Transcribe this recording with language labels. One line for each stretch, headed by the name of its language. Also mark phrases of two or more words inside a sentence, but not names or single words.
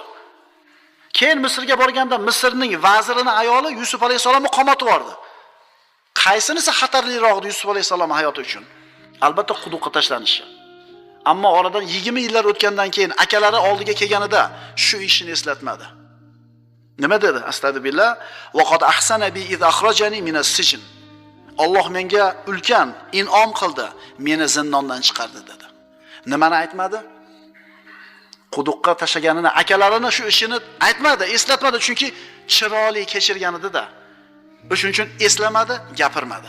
Uzbek: Keyin Misrga borganda Misrning vazirining ayoli Yusuf alayhissalomni qamatib yubordi. Qaysinisi xatarliroq Yusuf alayhissalom hayoti uchun? Albatta quduqqa tashlanishi. Ammo oradan 20 yillar o'tgandan keyin akalari oldiga kelganida shu ishini eslatmadi. Nima dedi?
Arabic: أستغفر الله. وقد أحسن بي إذ أخرجني من السجن.
Uzbek: Alloh menga ulkan in'om qildi, meni zindondan chiqardi dedi. Nimani aytmadi? Quduqqa tashlaganini, akalarini shu ishini aytmadi, eslatmadi, chunki chiroyli kechirgan edi-da. Shuning uchun eslamadi, gapirmadi.